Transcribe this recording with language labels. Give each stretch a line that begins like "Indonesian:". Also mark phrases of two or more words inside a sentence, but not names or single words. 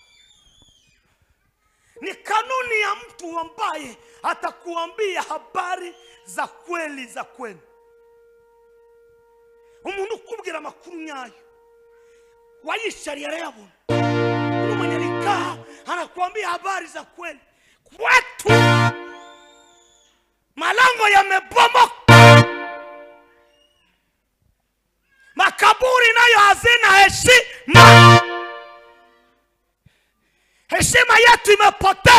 Swahili: ni kanuni ya mtu ambaye atakuambia habari za kweli za kweli.
Kinyarwanda: Umuntu ukubwira makuru nyayo wayishari yarayabona,
Swahili: umuntu mwenye likaa anakuambia habari za kweli. Kwetu malango yamebomoka, makaburi nayo hazina heshima, heshima yetu imepotea.